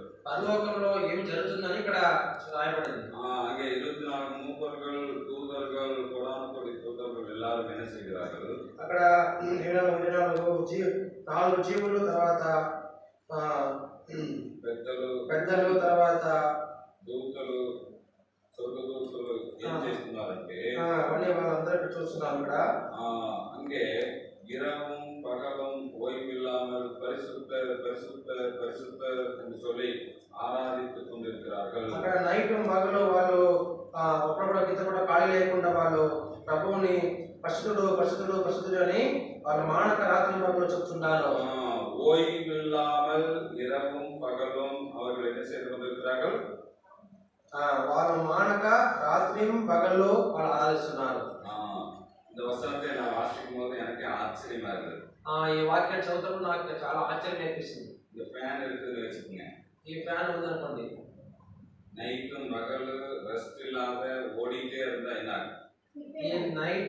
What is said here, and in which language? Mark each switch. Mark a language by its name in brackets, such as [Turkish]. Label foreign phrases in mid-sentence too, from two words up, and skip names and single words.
[Telugu] పరలోకంలో ఏం జరుగుతుందని ఇక్కడ రాయబడింది. [Tamil] அங்கே 24 மூப்பர்கள், தூதர்கள், கோடானு தூதர்கள் எல்லாரும் என்ன செய்கிறார்கள்? [Telugu] అక్కడ 4 జీవులు, తర్వాత పెద్దలు, తర్వాత దూతలు, స్వర్గదూతలు ఏం చేస్తున్నారంటే అవన్నీ వాళ్ళందరూ చూస్తున్నారు. ఇక్కడ [Tamil] அங்கே இரவும் பகலும் ஓய்வில்லாமல் பரிசுத்தர் பரிசுத்தர் பரிசுத்தர் என்று சொல்லி ఆరాధిத்துக் கொண்டிருக்கிறார்கள். [Telugu] అక్కడ నైట్ పగలు వాళ్ళు ఒక్కడొక కింద కూడా ఖాళీ లేకుండా వాళ్ళు ప్రభువుని పరిశుద్ధుడు పరిశుద్ధుడు పరిశుద్ధుడు అని వాళ్ళ మానక రాత్రి పగలు చెప్తున్నారు. [Tamil] ஓய்வில்லாமல் இரவும் பகலும் அவர்கள் என்ன செய்து கொண்டிருக்கிறார்கள்? [Telugu] వాళ్ళు మానక రాత్రి పగలు వాళ్ళు ఆరాధిస్తున్నారు. [Tamil] இந்த வசனத்தை நான் வாசிக்கும் போது எனக்கு ஆச்சரியமா இருந்தது. [Telugu] ఈ వాక్యాన్ని చదువుతున్నప్పుడు నాకు చాలా ఆశ్చర్యం అనిపిస్తుంది. [Tamil] இந்த ஃபேன் இருக்குன்னு வச்சுக்கோங்க. [Telugu] ఈ ఫ్యాన్ ఉందనుకోండి, [Tamil] நைட்டும் பகலும் ரெஸ்ட் இல்லாத ஓடிட்டே இருந்தா என்ன? [Telugu] ఈ నైట్